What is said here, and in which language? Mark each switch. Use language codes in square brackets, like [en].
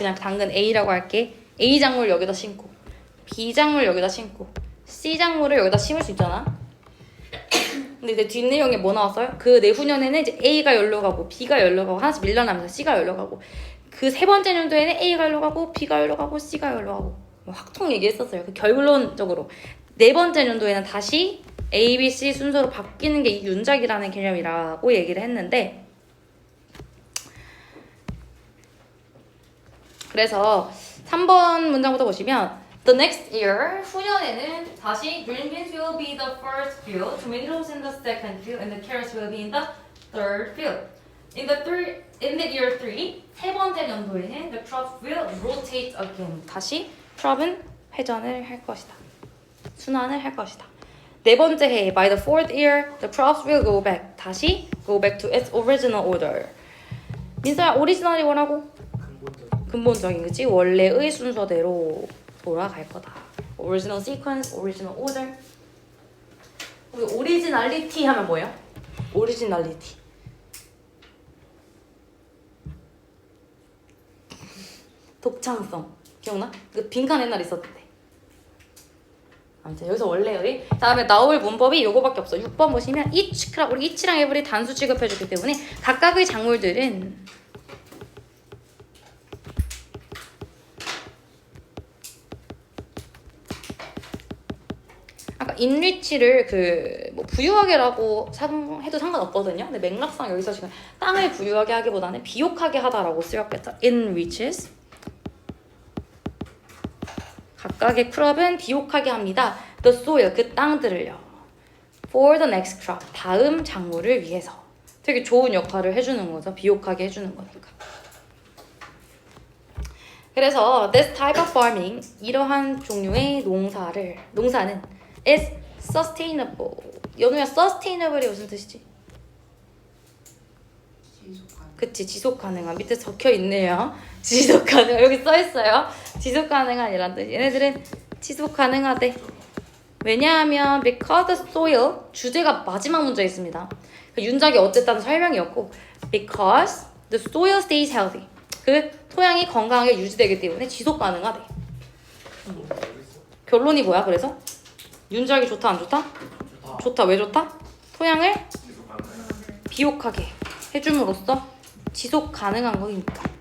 [ko] 그냥 당근 A라고 할게. A 작물 여기다 심고, B 작물 여기다 심고, C 작물을 여기다 심을 수 있잖아. 근데 이제 뒷내용에 뭐 나왔어요? 그 내후년에는 이제 A가 열로 가고 B가 열로 가고 하나씩 밀려나면서 C가 열로 가고, 그 세 번째 년도에는 A가 열로 가고 B가 열로 가고 C가 열로 가고 확통 얘기했었어요. 그 결론적으로 네 번째 년도에는 다시 A, B, C 순서로 바뀌는 게 이 윤작이라는 개념이라고 얘기를 했는데, 그래서 3번 문장부터 보시면 [en] The next year, [ko] 후년에는 다시 [en] green beans will be the first field, tomatoes in the second field, and the carrots will be in the third field. In the year 3, [ko] 세 번째 연도에는 [en] the crop will rotate again. [ko] 다시 crop은 회전을 할 것이다. 순환을 할 것이다. 네 번째 해, [en] by the fourth year, the crops will go back. [ko] 다시 [en] go back to its original order. [ko] 민서야, 오리지널이 뭐라고? 근본적인, 그치? 원래의 순서대로 돌아갈 거다. [en] Original sequence, original order. [ko] 우리 originality 하면 뭐예요? [en] originality. [ko] 독창성. 기억나? 그 빈칸 옛날에 있었는데. 아무튼 여기서 원래의. 다음에 나올 문법이 요거밖에 없어. 6번 보시면 each랑 우리 each랑 every 단수 취급해주기 때문에 각각의 작물들은 아까 enrich를 뭐 부유하게라고 해도 상관없거든요. 근데 맥락상 여기서 지금 땅을 부유하게 하기보다는 비옥하게 하다라고 쓰였겠죠. [en] enriches. [ko] 각각의 크롭은 비옥하게 합니다. [en] The soil, [ko] 그 땅들을요. [en] For the next crop, [ko] 다음 작물을 위해서. 되게 좋은 역할을 해주는 거죠. 비옥하게 해주는 거니까. [en] 그래서 this type of farming, [ko] 이러한 종류의 농사는 [en] is sustainable. [ko] 연우야, sustainable이 무슨 뜻이지? 그치, 지속 가능한. 밑에 적혀 있네요. 지속 가능. 여기 써 있어요. 지속 가능한이란 뜻. 얘네들은 지속 가능하대. 왜냐하면 [en] because the soil, [ko] 주제가 마지막 문제에 있습니다. 윤작이 어쨌다는 설명이었고, [en] because the soil stays healthy. [ko] 그 토양이 건강하게 유지되기 때문에 지속 가능하대. 결론이 뭐야? 그래서 윤작이 좋다 안 좋다? 좋다. 왜 좋다? 토양을 비옥하게 해줌으로써 지속 가능한 거니까.